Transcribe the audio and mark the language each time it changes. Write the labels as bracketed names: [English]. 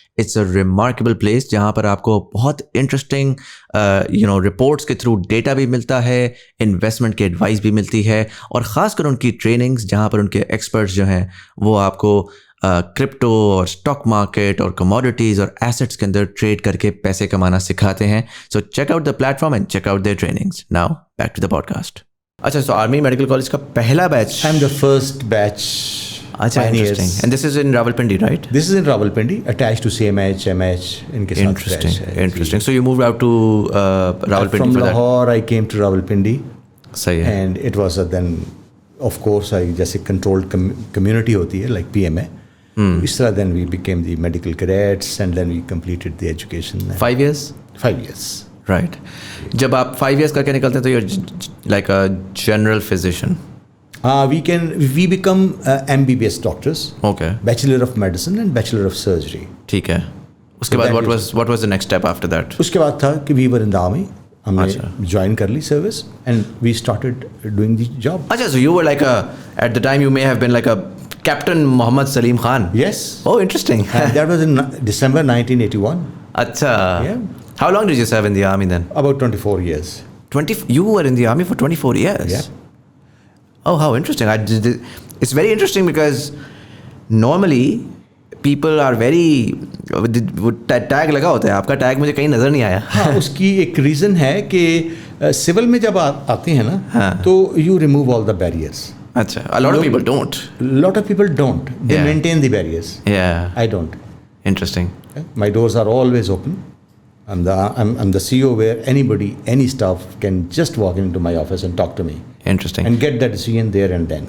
[English] it's a remarkable place [Hindi] जहाँ पर आपको बहुत इंटरेस्टिंग रिपोर्ट्स के थ्रू डेटा भी मिलता है, इन्वेस्टमेंट की एडवाइस भी मिलती है, और ख़ासकर उनकी ट्रेनिंग्स जहाँ पर उनके एक्सपर्ट्स जो हैं वो आपको क्रिप्टो और स्टॉक मार्केट और कमोडिटीज़ और एसेट्स के अंदर ट्रेड करके पैसे कमाना सिखाते हैं. [English] So check out the platform and check out their trainings. Now back to the podcast. [Hindi] अच्छा, सो आर्मी मेडिकल कॉलेज का पहला batch. [English] I am the first batch. [Hindi] अच्छा, [English] interesting. And this is in Rawalpindi, right? This is in Rawalpindi, attached to CMH, MH. Interesting. So you moved out to Rawalpindi from for that? From Lahore, I came to Rawalpindi. [Hindi] सही है. [English] And it was then, of course, [Hindi] जैसे controlled community होती है, [English] like PMA. [Hindi] इस तरह [English] then we became the medical cadets, and then we completed the education. 5 years? 5 years. Right. [Hindi] जब आप [English] 5 years [Hindi] करके निकलते हैं तो [English] you're like a general physician. We become MBBS doctors. Okay. Bachelor of Medicine and Bachelor of Surgery. [Hindi] ठीक है. उसके बाद [English] what was the next step after that? [Hindi] उसके बाद था कि [English] we were in the army. [Hindi] हमने ज्वाइन कर ली service, [English] and we started doing the job. [Hindi] अच्छा, [English] so you were like at the time you may have been like a Captain Muhammad Salim Khan. Yes. Oh, interesting. And that was in December 1981. [Hindi] अच्छा. [English] Yeah. How long did you serve in the army then? About 24 years. You were in the army for 24 years? Yeah. Oh, how interesting. It's very interesting because normally people are very [Hindi] tag लगा होता है. आपका tag मुझे कहीं नज़र नहीं आया. हाँ, उसकी एक रीज़न है कि सिविल में जब आते हैं ना, तो [English] you remove all the barriers. [Hindi] अच्छा, [English] a lot of people don't. Lot of people don't. They maintain the barriers. Yeah. I don't. Interesting. My doors are always open. I'm the CEO where anybody, any staff can just walk into my office and talk to me. Interesting. And get that decision there and then.